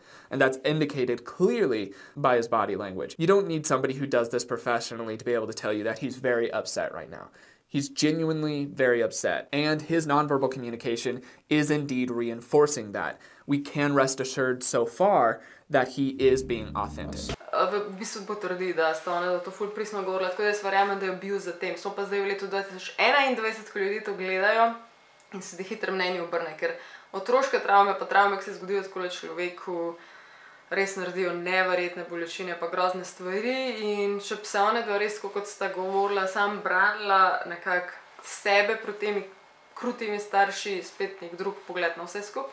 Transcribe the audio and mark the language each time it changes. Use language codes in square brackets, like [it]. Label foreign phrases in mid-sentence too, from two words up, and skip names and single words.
[en] And that's indicated clearly by his body language. You don't need somebody who does this professionally to be able to tell you that he's very upset right now. He's genuinely very upset, and his nonverbal communication is indeed reinforcing that. We can rest assured so far that he is being authentic. [sl] V bistvu potrdi, da sta ona to ful pristno govorila, tako da jaz verjamem, da je bil za tem. Smo pa zdaj v letu 2021, ko ljudi to gledajo in se ti hitro mnenje obrne, ker otroške travme pa travme, ki se zgodijo takole človeku, res naredijo neverjetne bolečine pa grozne stvari in če bi se one dva res, kot sta govorila, sam branila nekako sebe proti temi krutimi starši, spet nek drug pogled na vse skupaj.